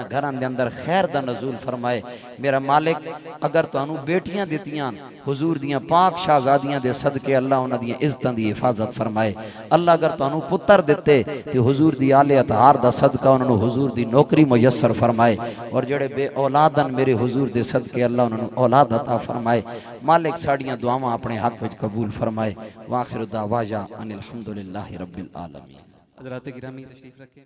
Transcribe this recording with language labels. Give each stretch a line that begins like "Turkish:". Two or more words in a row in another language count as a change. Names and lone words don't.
Punjabi: گھراں دے اندر خیر دا نزول فرمائے میرا مالک اگر تہانوں بیٹیاں دتیاں حضور دیاں پاک شہزادیاں دے صدقے اللہ اوہناں دیاں عزتاں دی حفاظت فرمائے اللہ اگر تہانوں پتر دتے تے حضور دی آل اطہار دا صدقہ اوہناں نوں حضور دی نوکری میسر فرمائے اور جیہڑے بے اولادن میرے حضور دے صدقے اللہ اوہناں نوں اولاد عطا فرمائے مالک ساڈیاں دعاواں اپنے حق وچ قبول فرمائے
Arabic: وآخر دعوانا أن الحمد لله رب العالمين.
Urdu: حضرات گرامی تشریف رکھیں.